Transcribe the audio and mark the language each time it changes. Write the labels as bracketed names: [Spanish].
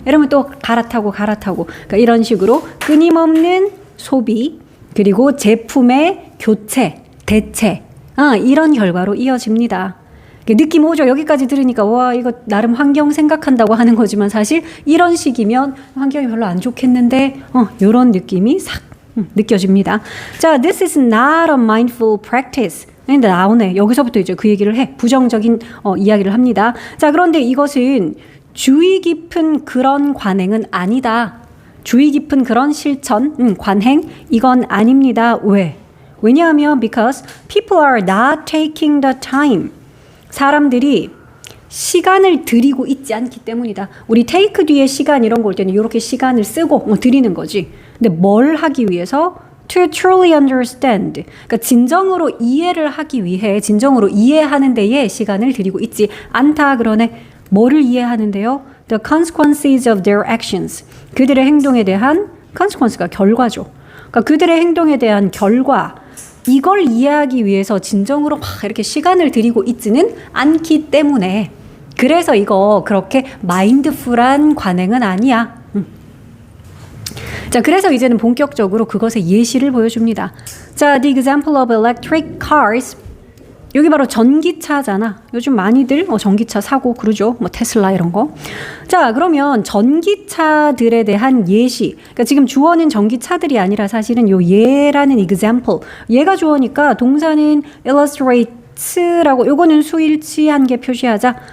[Korean] 이러면 또 갈아타고 그러니까 이런 식으로 끊임없는 소비 그리고 제품의 교체, 대체 이런 결과로 이어집니다. 느낌 오죠? 여기까지 들으니까 와 이거 나름 환경 생각한다고 하는 거지만 사실 이런 식이면 환경이 별로 안 좋겠는데 이런 느낌이 싹 느껴집니다. [English] 자, this is not a mindful practice. [Korean] 근데 나오네. 여기서부터 이제 그 얘기를 해. 부정적인 이야기를 합니다. 자, 그런데 이것은 주의 깊은 그런 관행은 아니다. 주의 깊은 그런 실천, 관행 이건 아닙니다. 왜? [English] 왜냐하면 because people are not taking the time. [Korean] 사람들이 시간을 들이고 있지 않기 때문이다. 우리 take 뒤에 시간 이런 거 올 때는 이렇게 시간을 쓰고 들이는 거지. 근데 뭘 하기 위해서? [English] To truly understand. [Korean] 그러니까 진정으로 이해를 하기 위해 진정으로 이해하는 데에 시간을 들이고 있지 않다. 그러네. 뭐를 이해하는데요? [English] The consequences of their actions. [Korean] 그들의 행동에 대한 consequence가 결과죠. 그러니까 그들의 행동에 대한 결과 이걸 이해하기 위해서 진정으로 막 이렇게 시간을 들이고 있지는 않기 때문에 그래서 이거 그렇게 마인드풀한 관행은 아니야. 자, 그래서 이제는 본격적으로 그것의 예시를 보여줍니다. [English] 자, the example of electric cars. [Korean] 여기 바로 전기차잖아. 요즘 많이들 전기차 사고 그러죠. 테슬라 이런 거. 자, 그러면 전기차들에 대한 예시. 그러니까 지금 주어는 전기차들이 아니라 사실은 요 얘라는 example. 얘가 주어니까 동사는 illustrate라고 요거는 수일치한 게 표시하자.